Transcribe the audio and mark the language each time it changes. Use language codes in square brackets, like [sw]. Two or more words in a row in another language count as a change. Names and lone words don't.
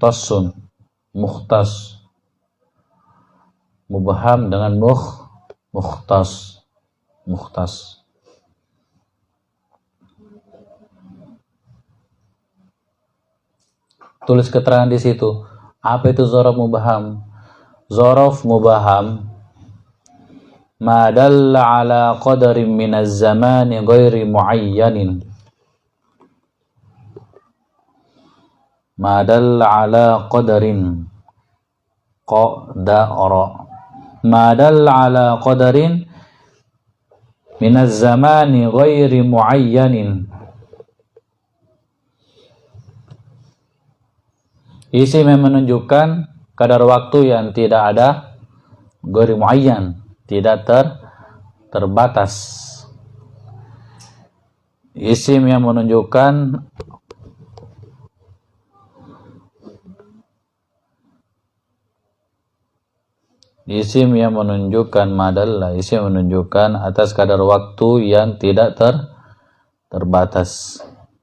[id] Mubaham dengan mukhtas. Tulis keterangan di situ. Apa itu [ar] ظرف مبهم؟ ظرف مبهم ما دل على قدر من الزمان غير معين. ما دل على قدر ما دل على قدر من الزمان غير معين. [id] Isim yang menunjukkan kadar waktu yang tidak ada, [ar] غير معين, [id] tidak terbatas. Isim yang menunjukkan madalla, isim menunjukkan atas kadar waktu yang tidak terbatas.